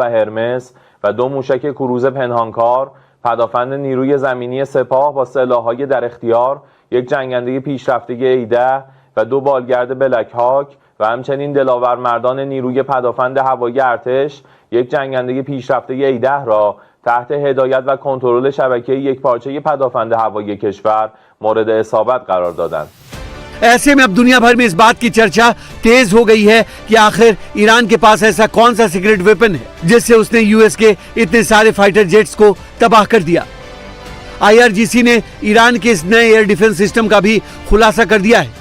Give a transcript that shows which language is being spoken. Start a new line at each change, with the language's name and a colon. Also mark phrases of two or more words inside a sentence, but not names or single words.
Persian: هرمس و 2 موشک کروز پنهانکار، پدافند نیروی زمینی سپاه با سلاح‌های در اختیار، یک جنگنده پیشرفته A-10 و 2 بالگرد بلک هاک و همچنین دلاورمردان نیروی پدافند هوایی ارتش، یک جنگنده پیشرفته A-10 را تحت هدایت و کنترل شبکه یکپارچه پدافند هوایی کشور مورد اصابت قرار دادند.
Hindi: ऐसे में अब दुनिया भर में इस बात की चर्चा तेज हो गई है कि आखिर ईरान के पास ऐसा कौन सा
English: secret weapon
Hindi: है जिससे उसने यूएस के इतने सारे
English: fighter jets
Hindi: को तबाह कर दिया। आईआरजीसी ने ईरान के इस नए
English: air defense system
Hindi: का भी खुलासा कर दिया है।